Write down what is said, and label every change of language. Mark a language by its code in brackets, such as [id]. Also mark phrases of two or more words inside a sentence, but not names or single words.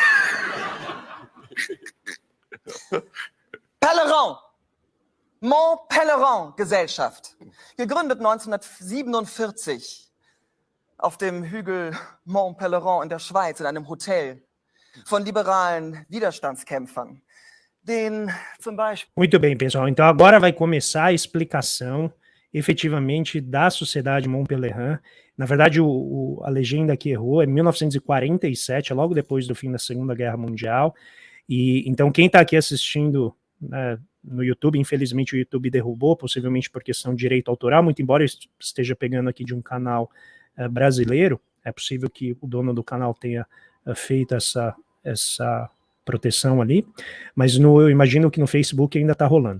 [de] Pellerin. Montpellerin-Gesellschaft. Gegründet 1947 auf dem Hügel Mont-Pelerin in der Schweiz in einem Hotel von liberalen Widerstandskämpfern. Den zum Beispiel. [pt] Muito bem, pessoal. Então agora vai começar a explicação efetivamente da Sociedade Mont-Pelerin. Na verdade, a legenda que errou é 1947, logo depois do fim da Segunda Guerra Mundial. E então quem está aqui assistindo no YouTube, infelizmente o YouTube derrubou, possivelmente por questão de direito autoral, muito embora eu esteja pegando aqui de um canal brasileiro, é possível que o dono do canal tenha feito essa proteção ali, mas eu imagino que no Facebook ainda está rolando.